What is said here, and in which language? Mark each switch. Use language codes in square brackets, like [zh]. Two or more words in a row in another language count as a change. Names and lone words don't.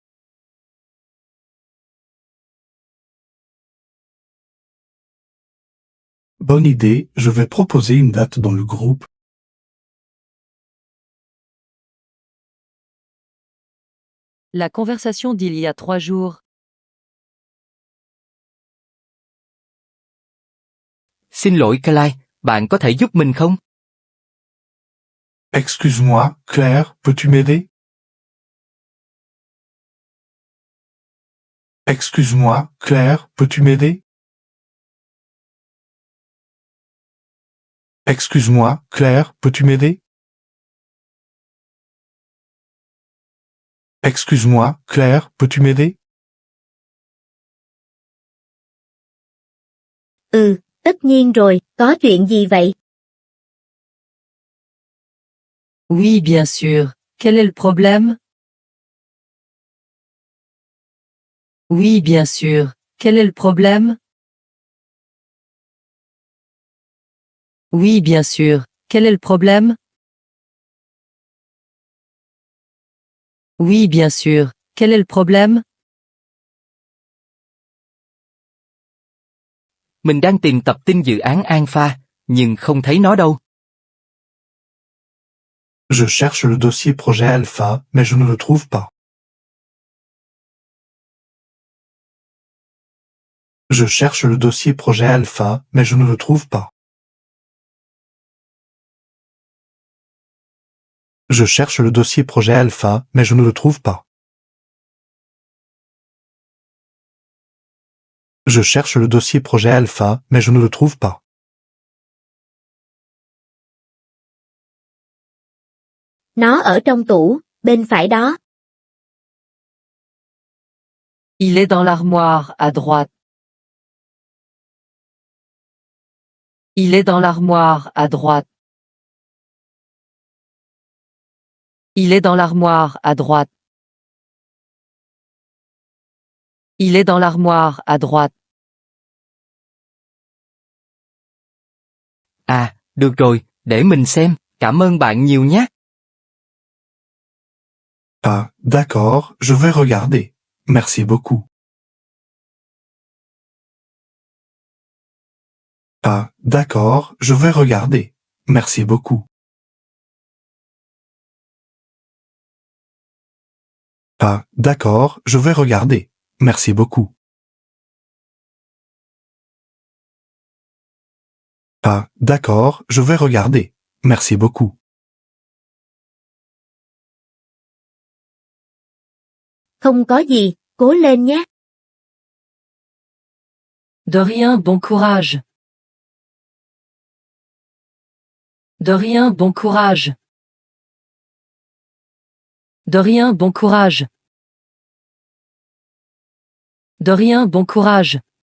[fr] Bonne idée, je vais proposer une date dans le groupe. La conversation d'il y a 3 jours. [vi] Xin lỗi Clyde, bạn có thể giúp mình không? [fr] Excuse-moi, Claire, peux-tu m'aider? Excuse-moi, Claire, peux-tu m'aider? Excuse-moi, Claire, peux-tu m'aider? Excuse-moi, Claire, peux-tu m'aider? [vi] Tất nhiên rồi, có chuyện gì vậy? [fr] Oui, bien sûr. Quel est le problème? Oui, bien sûr. Quel est le problème? Oui, bien sûr. Quel est le problème? Oui, bien sûr. Quel est le problème? [vi] Mình đang tìm tập tin dự án Alpha, nhưng không thấy nó đâu. [fr] Je cherche le dossier projet Alpha, mais je ne le trouve pas. Je cherche le dossier projet Alpha, mais je ne le trouve pas. Je cherche le dossier projet Alpha, mais je ne le trouve pas. Je cherche le dossier projet Alpha, mais je ne le trouve pas. [vi] Nó ở trong tủ, bên phải đó. [fr] Il est dans l'armoire, à droite. Il est dans l'armoire, à droite. Il est dans l'armoire, à droite. Il est dans l'armoire, à droite. [vi] À, được rồi, để mình xem, cảm ơn bạn nhiều nhé. [fr] Ah, d'accord, je vais regarder. Merci beaucoup. Ah, d'accord, je vais regarder. Merci beaucoup. Ah, d'accord, je vais regarder. Merci beaucoup. Ah, d'accord, je vais regarder. Merci beaucoup. [vi] Không có gì, cố lên nhé. [fr] De rien, bon courage. De rien, bon courage. De rien, bon courage. De rien, bon courage.